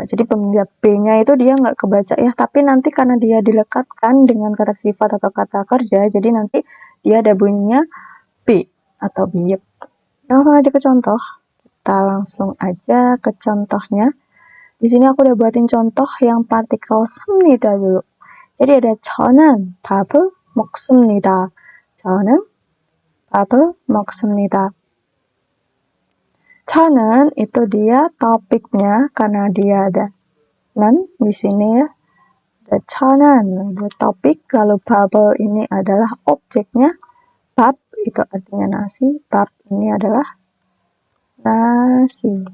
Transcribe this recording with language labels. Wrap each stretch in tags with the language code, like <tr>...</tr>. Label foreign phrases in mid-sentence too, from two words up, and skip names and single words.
<id>Jadi B-nya itu dia nggak kebaca ya, tapi nanti karena dia dilekatkan dengan kata sifat atau kata kerja, jadi nanti dia ada bunyinya B atau biyep. Langsung aja ke contoh. Kita langsung aja ke contohnya. Di sini aku udah buatin contoh yang partikel 습니다 dulu. Jadi ada</id> <ko>저는 밥을 먹습니다. 저는 밥을 먹습니다.</ko> <id>저는 itu dia topiknya karena dia ada 는 di sini ya. Ada 저는 ada topik, lalu 밥을 ini adalah objeknya. 밥 itu artinya nasi, 밥 ini adalah nasi.</id>